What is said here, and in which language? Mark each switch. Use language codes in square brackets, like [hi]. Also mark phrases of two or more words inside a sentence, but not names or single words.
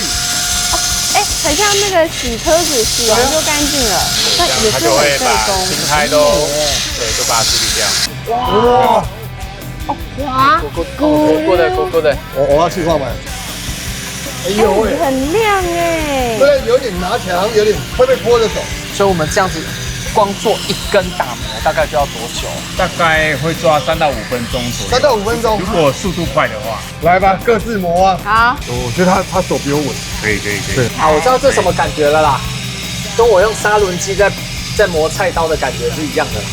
[zh] 哎，很像那個洗車子，洗完就乾淨了，但也是很費工。青苔都把它處理掉。哇，滑，鼓的。我要去換買。哎呦喂，很亮哎。對，有點拿起來好像有點會被潑着走。所以我們這樣子光做一根打磨大概就要多久？大概會抓3到5分鐘左右。 3到5分鐘，如果速度快的話，來吧，各自磨啊。好，我覺得他手比我穩。可以。好，我知道這什麼感覺了啦，跟我用砂輪機在磨菜刀的感覺是一樣的。